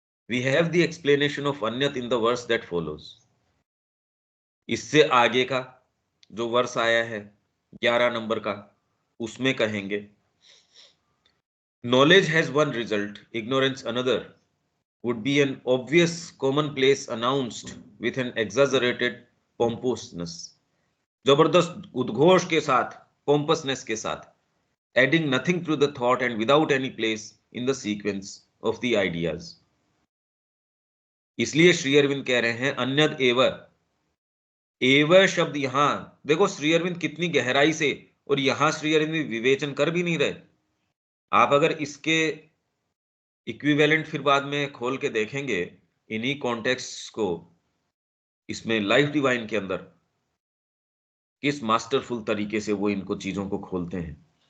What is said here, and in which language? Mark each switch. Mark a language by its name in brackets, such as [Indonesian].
[English] We have the explanation of अन्यत in the verse that follows. [Hindi] इससे आगे का जो वर्ष आया है 11 नंबर का, उसमें कहेंगे [English] Knowledge has one result, ignorance another, would be an obvious commonplace announced with an exaggerated pompousness। [Hindi] जबरदस्त उद्घोष के साथ, [English] pompousness के साथ, adding nothing to the thought and without any place in the sequence of the ideas। [Hindi] इसलिए श्री अरविंद कह रहे हैं अन्यद एव। एव शब्द यहां देखो, श्री अरविंद कितनी गहराई से, और यहां श्री अरविंद विवेचन कर भी नहीं रहे। आप अगर इसके इक्विवेलेंट फिर बाद में खोल के देखेंगे इन्हीं कॉन्टेक्स्ट को, इसमें लाइफ डिवाइन के अंदर किस मास्टरफुल तरीके से वो इनको चीजों को खोलते हैं।